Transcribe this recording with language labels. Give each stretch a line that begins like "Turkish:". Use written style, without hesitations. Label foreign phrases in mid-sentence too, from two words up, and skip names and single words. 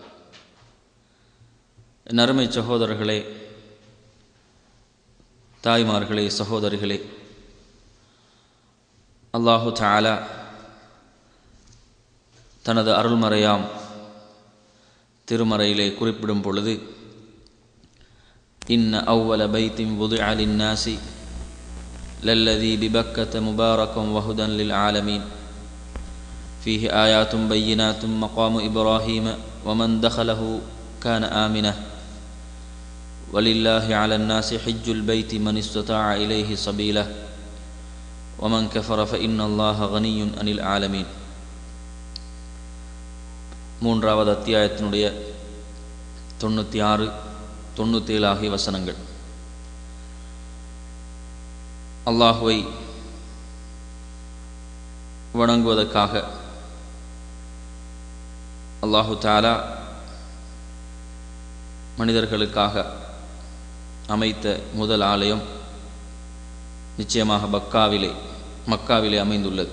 Tamil: என் அருமை சகோதரர்களே, தாய்மார்களே, சகோதரிகளே,
Arabic: الله تعالى
Tamil: தனது அருள்மறையாம் திருமறையிலே குறிப்பிடும் பொழுது,
Arabic: إن أول بيت وضع للناس للذي ببكة مباركا وهدى للعالمين فيه آيات بينات مقام إبراهيم ومن دخله كان آمنة ولله على الناس حج البيت من استطاع إليه سبيلا ومن كفر فإن الله غني عن العالمين.
Tamil: மூன்றாவது அத்தியாயத்தினுடைய 96, 97 ஆகிய வசனங்கள். அல்லாஹுவை வணங்குவதற்காக
Arabic: الله تعالى
Tamil: மனிதர்களுக்காக அமைத்த முதல் ஆலயம் நிச்சயமாக மக்காவிலே அமைந்துள்ளது.